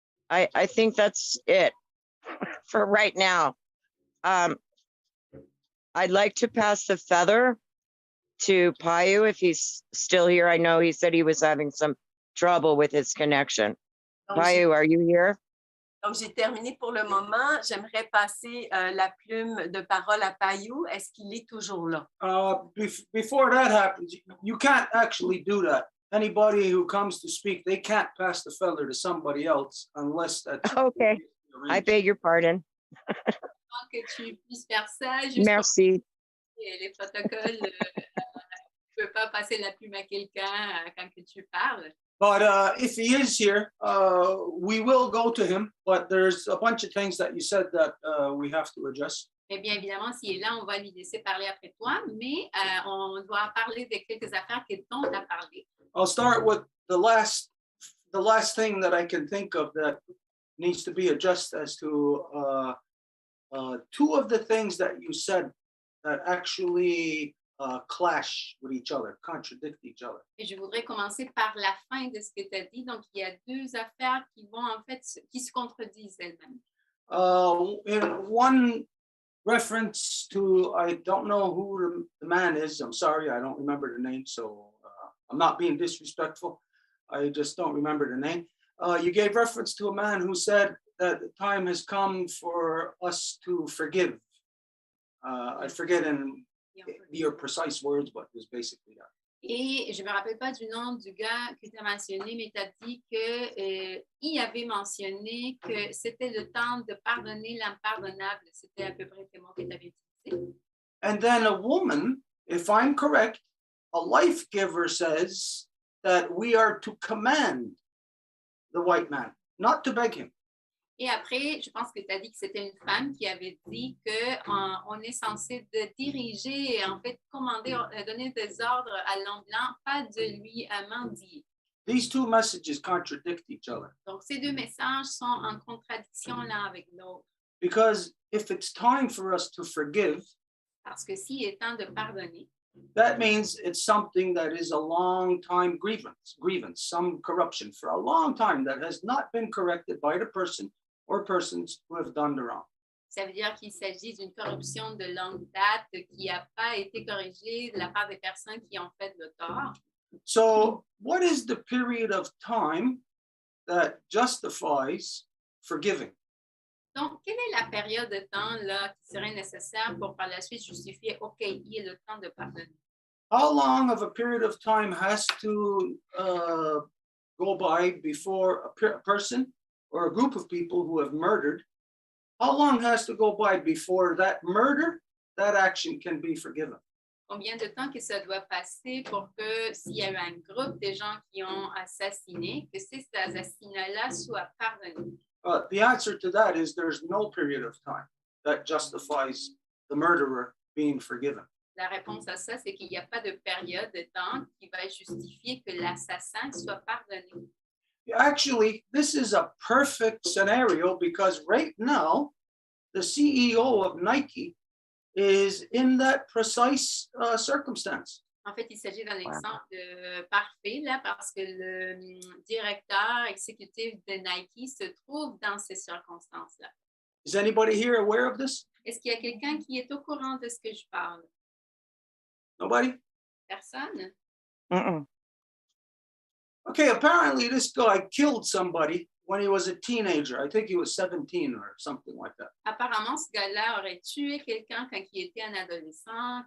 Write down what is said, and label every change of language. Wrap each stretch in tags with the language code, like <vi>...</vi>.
<en>I think that's it for right now. I'd like to pass the feather to Payu if he's still here. I know he said he was having some trouble with his connection. Payu, are you here?</en> <fr>Donc, j'ai terminé pour le moment. J'aimerais passer la plume de parole à Payou. Est-ce qu'il est toujours là?</fr> <en>Before that happens, you can't actually do that. Anybody who comes to speak, they can't pass the feather to somebody else unless that's Okay. I beg your pardon.</en> <fr>Que tu puisses faire ça. Merci. Les protocoles, tu ne peux pas passer la plume à quelqu'un quand que tu parles.</fr> <en>But if he is here, we will go to him. But there's a bunch of things that you said that we have to adjust.</en> <fr>Eh bien, évidemment, s'il est là, on va lui laisser parler après toi, mais on doit parler de quelques affaires dont on a parlé.</fr> <en>I'll start with the last thing that I can think of that needs to be adjusted as to two of the things that you said that actually clash with each other, contradict each other.</en> <fr>Et je voudrais commencer par la fin de ce que tu as dit. Donc, il y a deux affaires qui vont en fait, qui se contredisent elles-mêmes.</fr> <en>In one reference to, I don't know who the man is. I'm sorry, I don't remember the name. So I'm not being disrespectful. I just don't remember the name. You gave reference to a man who said that the time has come for us to forgive. I forget in your precise words, but it was basically that.</en> <fr>Et je ne me rappelle pas du nom du gars que tu as mentionné, mais tu as dit qu'il avait mentionné que c'était le temps de pardonner l'impardonnable. C'était à peu près le mot que tu avais utilisé.</fr> <en>And then a woman, if I'm correct, a life giver says that we are to command the white man, not to beg him.</en> <fr>Et après, je pense que tu as dit que c'était une femme qui avait dit qu'on est censé de diriger et en fait commander, donner des ordres à l'homme blanc, pas de lui mendier.</fr> <en>These two messages contradict each other.</en> <fr>Donc, ces deux messages sont en contradiction l'un avec l'autre.</fr> <en>Because if it's time for us to forgive,</en> <fr>parce que s'il est temps de pardonner,</fr> <en>that means it's something that is a long time grievance, some corruption for a long time that has not been corrected by the person or persons who have done the wrong.</en> <fr>Ça veut dire qu'il s'agit d'une corruption de longue date qui n'a pas été corrigée de la part des personnes qui ont fait le tort.</fr> <en>So, what is the period of time that justifies forgiving?</en> <fr>Donc, quelle est la période de temps là qui serait nécessaire pour par la suite justifier, OK, il est le temps de pardonner?</fr> <en>How long of a period of time has to go by before a person or a group of people who have murdered, how long has to go by before that murder, that action can be forgiven?</en> <fr>Combien de temps que ça doit passer pour que s'il y a eu un groupe de gens qui ont assassiné, que ces assassinats-là soient pardonnés?</fr> <en>The answer to that is there's no period of time that justifies the murderer being forgiven.</en> <fr>La réponse à ça, c'est qu'il n'y a pas de période de temps qui va justifier que l'assassin soit pardonné.</fr> <en>Actually, this is a perfect scenario because right now, the CEO of Nike is in that precise circumstance.</en> <fr>En fait, il s'agit d'un exemple parfait là, parce que le directeur exécutif de Nike se trouve dans ces circonstances-là.</fr> <en>Is anybody here aware of this?</en> <fr>Est-ce qu'il y a quelqu'un qui est au courant de ce que je parle?</fr> <en>Nobody?</en> <fr>Personne?</fr> <en>Okay, apparently this guy killed somebody when he was a teenager. I think he was 17 or something like that.</en> <fr>Apparemment, ce gars-là aurait tué quelqu'un quand il était un adolescent.</fr>